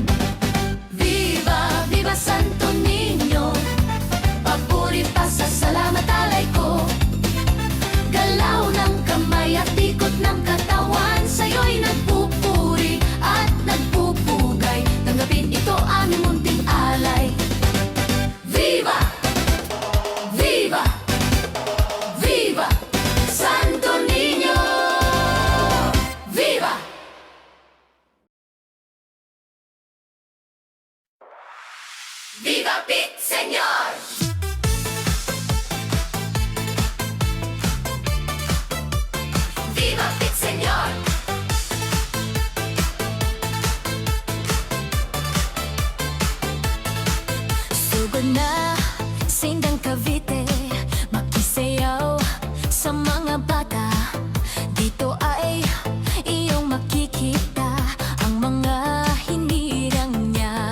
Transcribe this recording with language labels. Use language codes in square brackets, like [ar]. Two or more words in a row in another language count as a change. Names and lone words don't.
[es] Viva, viva Santo Niño, [tl] papuri pa sa salamat alay ko. Galaw ng kamay at ikot ng katawan, sa'yo'y nagpupuri at nagpupugay. Tanggapin ito aming munting alay. [es] Viva! Viva! Viva! Santo Niño! Viva! Viva Pit Señor! Viva Pit Señor! [tl] Sugod na Sindang Cavite, makisayaw sa mga bata. Dito ay iyong makikita ang mga hinirang niya.